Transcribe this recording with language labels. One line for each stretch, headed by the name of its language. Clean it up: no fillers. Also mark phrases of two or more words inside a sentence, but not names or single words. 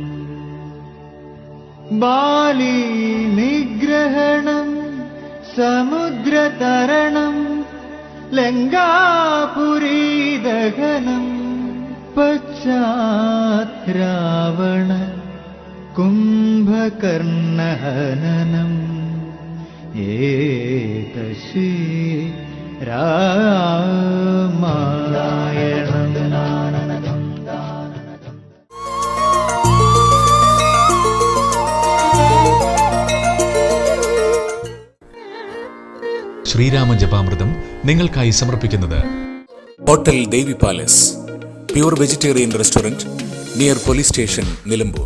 Sanskrit: बाली निग्रहणं समुद्रतरणं लङ्कापुरी दहनं पश्चात् रावण कुम्भकर्णहननम् एतश्री रामायणम्.
Malayalam: ശ്രീരാമ ജപാമൃതം നിങ്ങൾക്കായി സമർപ്പിക്കുന്നത്
English: Hotel Devi Palace, Pure Vegetarian Restaurant, Near Police Station, Nilambur.